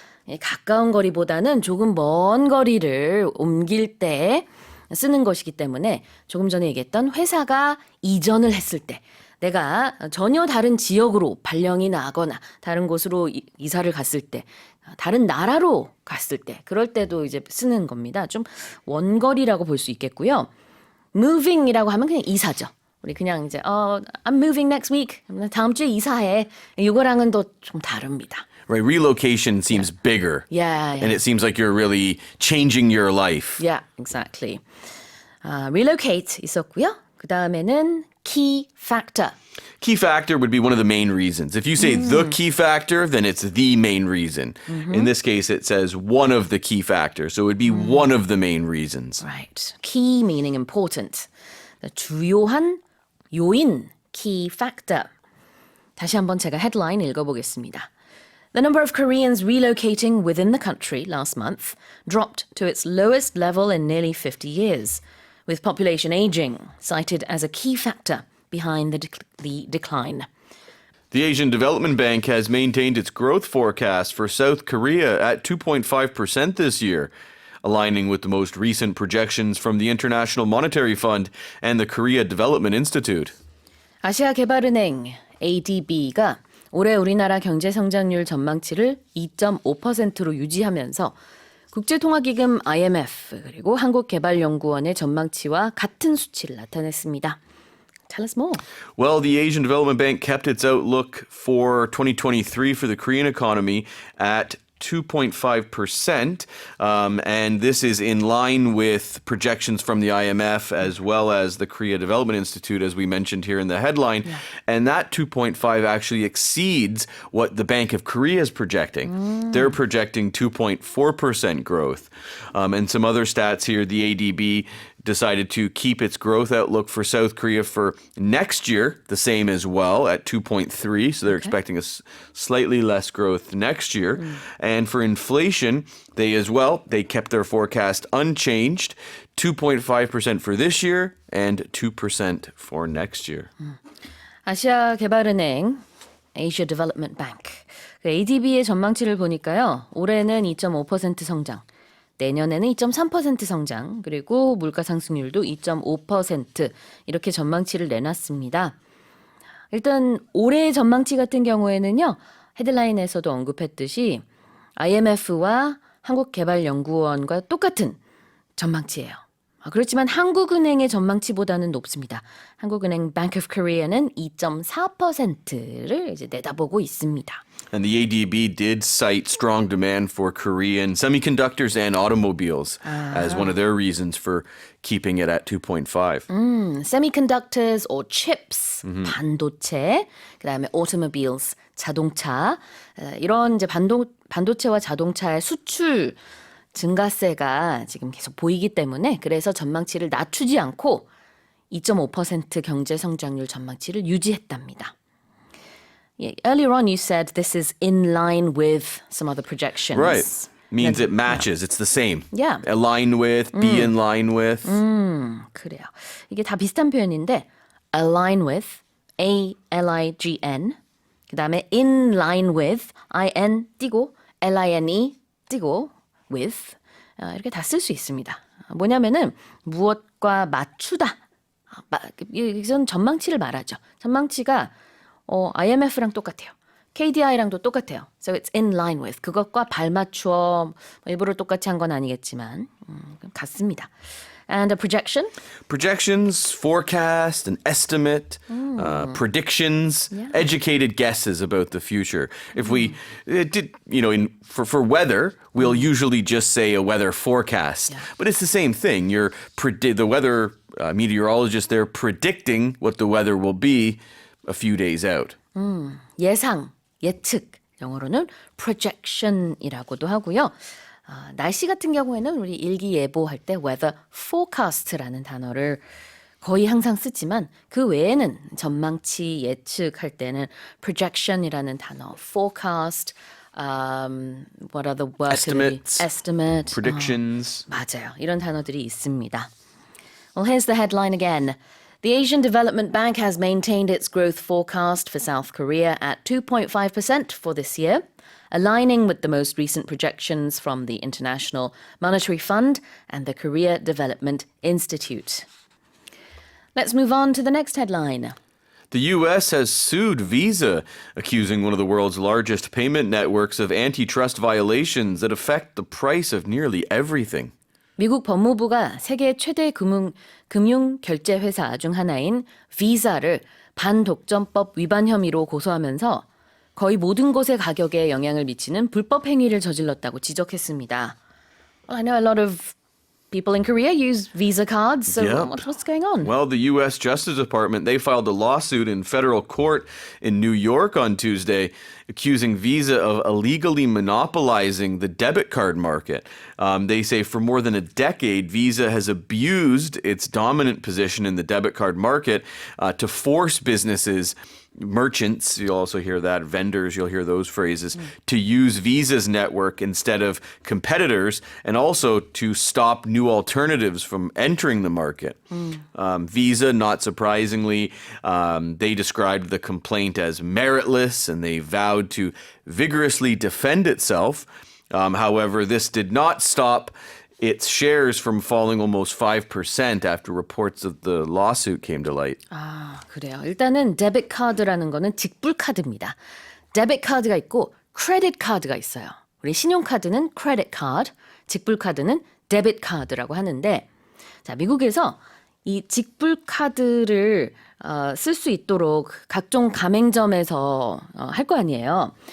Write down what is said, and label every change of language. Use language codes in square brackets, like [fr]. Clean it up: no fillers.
[ko] 예, 가까운 거리보다는 조금 먼 거리를 옮길 때 쓰는 것이기 때문에 조금 전에 얘기했던 회사가 이전을 했을 때 내가 전혀 다른 지역으로 발령이 나거나 다른 곳으로 이사를 갔을 때 다른 나라로 갔을 때 그럴 때도 이제 쓰는 겁니다. 좀 원거리라고 볼 수 있겠고요. moving이라고 하면 그냥 이사죠. 우리 그냥 이제 [en] I'm moving next week. [ko] 다음 주에 이사해. 이거랑은 또 좀 다릅니다. [en] Right? Relocation seems bigger. Yeah, yeah. And it seems like you're really changing your life. Yeah, exactly. [ko] relocate 있었고요. 그 다음에는 key factor. [en] Key factor would be one of the main reasons. If you say the key factor, then it's the main reason. In this case, it says one of the key factors. So it would be one of the main reasons. Right. Key meaning important. [ko] 주요한 요인, key factor. 다시 한번 제가 headline 읽어보겠습니다. [en] The number of Koreans relocating within the country last month dropped to its lowest level in nearly 50 years, with population aging cited as a key factor behind the decline. The Asian Development Bank has maintained its growth forecast for South Korea at 2.5% this year, aligning with the most recent projections from the International Monetary Fund and the Korea Development Institute. [ko] 아시아개발은행 ADB가 올해 우리나라 경제 성장률 전망치를 2.5%로 유지하면서 국제통화기금 IMF 그리고 한국개발연구원의 전망치와 같은 수치를 나타냈습니다. [en] Tell us more. Well, the Asian Development Bank kept its outlook for 2023 for the Korean economy at 2.5%. And this is in line with projections from the IMF as well as the Korea Development Institute, as we mentioned here in the headline. Yeah. And that 2.5 actually exceeds what the Bank of Korea is projecting. They're projecting 2.4% growth. And some other stats here, the ADB decided to keep its growth outlook for South Korea for next year the same as well at 2.3. So they're expecting a slightly less growth next year. And for inflation, they kept their forecast unchanged, 2.5% for this year and 2% for next year. [ko] 아시아개발은행, Asia Development Bank, ADB의 전망치를 보니까요. 올해는 2.5% 성장. 내년에는 2.3% 성장, 그리고 물가 상승률도 2.5% 이렇게 전망치를 내놨습니다. 일단 올해의 전망치 같은 경우에는요. 헤드라인에서도 언급했듯이 IMF와 한국개발연구원과 똑같은 전망치예요. 그렇지만 한국은행의 전망치보다는 높습니다. 한국은행 Bank of Korea는 2.4%를 이제 내다보고 있습니다. [en] And the ADB did cite strong demand for Korean semiconductors and automobiles as one of their reasons for keeping it at 2.5. Semiconductors or chips, [ko] 반도체, 그다음에 automobiles, 자동차, 이런 이제 반도체와 자동차의 수출 증가세가 지금 계속 보이기 때문에 그래서 전망치를 낮추지 않고 2.5% 경제 성장률 전망치를 유지했답니다. [en] Earlier on you said this is in line with some other projections. Right. Means it matches. It's the same. Yeah. Align with, be in line with. [ko] 그래요. 이게 다 비슷한 표현인데 align with, A-L-I-G-N, 그 다음에 in line with, in 띄고, line 띄고, with 이렇게 다 쓸 수 있습니다. 뭐냐면은 무엇과 맞추다. 이건 전망치를 말하죠. 전망치가 IMF랑 똑같아요. KDI랑도 똑같아요. [en] So it's in line with. [ko] 그것과 발맞추어 일부러 똑같이 한 건 아니겠지만 같습니다. [en] And a projection? Projections, forecast, an estimate, predictions, educated guesses about the future. If we did, for weather, we'll usually just say a weather forecast. But it's the same thing. The weather meteorologist, they're predicting what the weather will be a few days out. [ko] 예상, 예측. 영어로는 projection이라고도 하고요. 날씨 같은 경우에는 우리 일기예보할 때 weather forecast라는 단어를 거의 항상 쓰지만 그 외에는 전망치 예측할 때는 projection이라는 단어, forecast, [en] what are the words? estimate, Predictions. [ko] 맞아요. 이런 단어들이 있습니다. [en] Well, here's the headline again. The Asian Development Bank has maintained its growth forecast for South Korea at 2.5% for this year, aligning with the most recent projections from the International Monetary Fund and the Korea Development Institute. Let's move on to the next headline. The U.S. has sued Visa, accusing one of the world's largest payment networks of antitrust violations that affect the price of nearly everything. [ko] 미국 법무부가 세계 최대 금융 결제 회사 중 하나인 비자를 반독점법 위반 혐의로 고소하면서 거의 모든 곳의 가격에 영향을 미치는 불법 행위를 저질렀다고 지적했습니다. [en] Well, I know a lot of people in Korea use Visa cards, so Yep. what's going on? Well, the U.S. Justice Department, they filed a lawsuit in federal court in New York on Tuesday, accusing Visa of illegally monopolizing the debit card market. They say for more than a decade, Visa has abused its dominant position in the debit card market to force businesses, merchants, you'll also hear that, vendors, you'll hear those phrases, to use Visa's network instead of competitors, and also to stop new alternatives from entering the market. Visa, not surprisingly, they described the complaint as meritless, and they vowed to vigorously defend itself. However, this did not stop its shares from falling almost 5% after reports of the lawsuit came to light. [ko] 그래요. 일단은 데빗 카드라는 거는 직불 카드입니다. 데빗 카드가 있고 크레딧 카드가 있어요. 우리 신용카드는 크레딧 카드, 직불 카드는 데빗 카드라고 하는데 자, 미국에서 이 직불 카드를 쓸 수 있도록 각종 가맹점에서 할 거 아니에요.